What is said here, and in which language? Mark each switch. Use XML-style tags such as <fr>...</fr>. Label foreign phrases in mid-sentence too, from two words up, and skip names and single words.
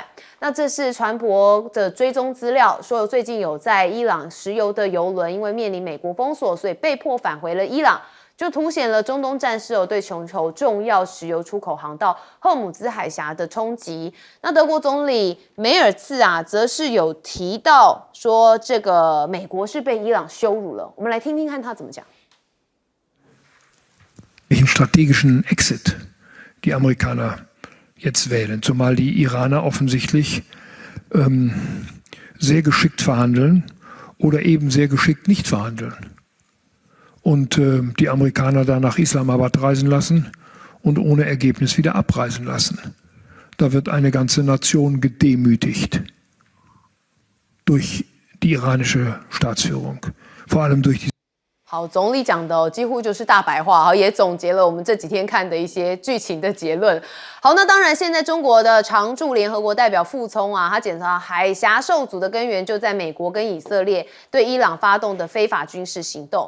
<zh>那这是船舶的追踪资料，说最近有在伊朗石油的油轮因为面临美国封锁，所以被迫返回了伊朗。就凸显了中东战事对全球重要石油出口航道赫姆兹海峡的冲击。那德国总理梅尔茨啊，则是有提到说，这个美国是被伊朗羞辱了。我们来听听看他怎么讲。</zh> <de>Welchen strategischen Exit die Amerikaner jetzt wählen, zumal die Iraner offensichtlich sehr geschickt verhandeln oder eben sehr geschickt nicht verhandeln.Und die Amerikaner dann nach Islamabad reisen lassen und ohne Ergebnis wieder abreisen lassen. Da wird eine ganze Nation gedemütigt durch die iranische Staatsführung, vor allem durch die。</de> <zh>好，总理讲的几乎就是大白话，也总结了我们这几天看的一些剧情的结论。好，那当然，现在中国的常驻联合国代表傅聪啊，他检查海峡受阻的根源就在美国跟以色列对伊朗发动的非法军事行动。</zh>